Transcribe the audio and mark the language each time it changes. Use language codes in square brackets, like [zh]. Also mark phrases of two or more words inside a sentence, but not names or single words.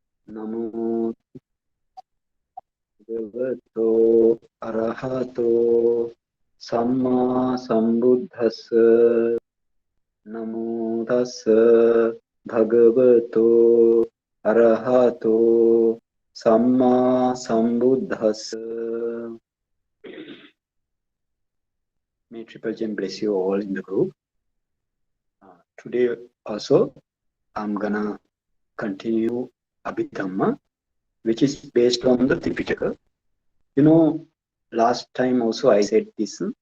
[pi] Namo Bhagavato Arahato Samma Sambuddhassa. Namo Tassa Bhagavato Arahato Samma Sambuddhassa. [en] May Triple Gem bless you all in the group. Today also I'm gonna continue Abhidhamma, which is based on the Tripitaka. You know, last time also I said this.